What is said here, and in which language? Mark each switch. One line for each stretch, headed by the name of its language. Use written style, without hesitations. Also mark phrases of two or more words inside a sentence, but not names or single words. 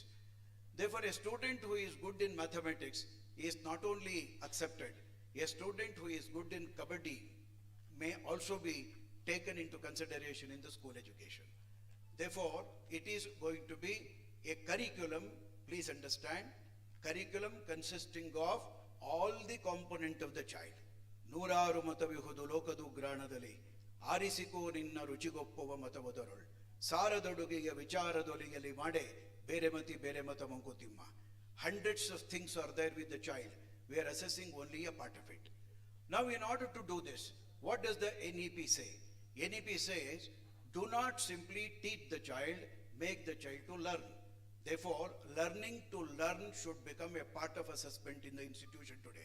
English: Therefore, a student who is good in mathematics is not only accepted, a student who is good in kabaddi may also be taken into consideration in the school education. Therefore, it is going to be a curriculum, please understand, curriculum consisting of all the component of the child.
Kannada: ನೂರಾರು ಮತವಿಹುದು ಲೋಕದು ಗ್ರಾಣದಲಿ, ಆರಿಸಿಕೋ ನಿನ್ನ ರುಚಿಗೊಪ್ಪುವ ಮತವದರೊಳ್ ಸಾರದೊಡುಗೆಯ ವಿಚಾರದೊಲಿಯಲಿ ಮಾಡೆ ಬೇರೆ ಮತಿ ಬೇರೆ ಮತ ಮಂಕುತಿಮ್ಮ.
English: Hundreds of things are there with the child. We are assessing only a part of it. Now, in order to do this, what does the NEP say? NEP says, do not simply teach the child, make the child to learn. Therefore, learning to learn should become a part of assessment in the institution today.